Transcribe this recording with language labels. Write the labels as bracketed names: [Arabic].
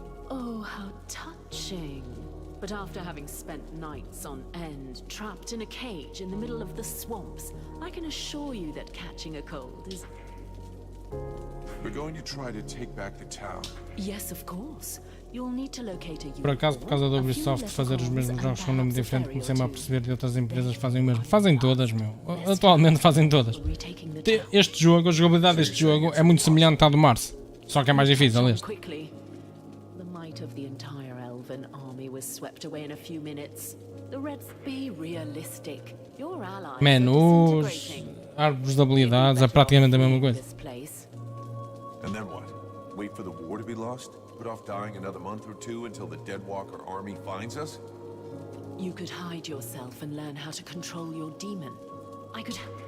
[English] Oh, how touching. But after having spent nights on end, trapped in a cage in the middle of the swamps, I can assure you that catching a cold is... We're going to try to take back the town. Yes, of course. You'll need to locate a... [Portuguese] Por acaso, por causa da Ubisoft fazer os mesmos jogos com um nome diferente, comecei-me a perceber que outras empresas fazem o mesmo. Fazem todas, meu. Atualmente fazem todas. Este jogo, a jogabilidade deste jogo é muito semelhante à do Mars. Só que é mais difícil este. [English] The might of the entire elven army was swept away in a few minutes. The Reds be realistic. Your allies [Portuguese] Menus, árvores de habilidades, é praticamente a mesma coisa. [English] And then what? Wait for the war to be lost? Put off dying another month or two until the Deadwalker army finds us? You could hide yourself and learn how to control your demon. I could...